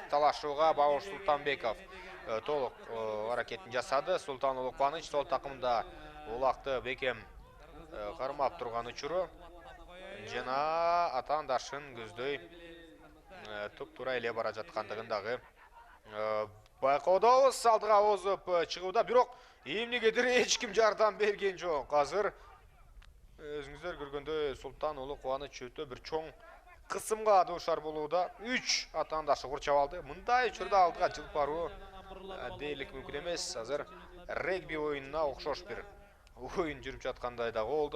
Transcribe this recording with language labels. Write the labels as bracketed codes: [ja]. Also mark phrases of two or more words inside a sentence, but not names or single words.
[ky] Талашууга Бауш Султанбеков толук аракетин жасады. Султан Улукбаныч сол такымда улакты бекем кармап турган учуру. Жана атаандашын көздөй туп-туура эле бара жаткандыгын дагы байқаудабыз алдыға озып шығуда, бирок эмнегедир эч ким жардам берген жок. Азыр өзүңүздөр көргөндөй Султан уулу Кубаныч өтө бир чоң кысымга дуушар болууда. 3 атаандашы курчап алды. Мындай учурда алдыга жылып баруу дээрлик мүмкүн эмес. Азыр регби оюнуна окшош бир оюн жүрүп жаткандай да болду.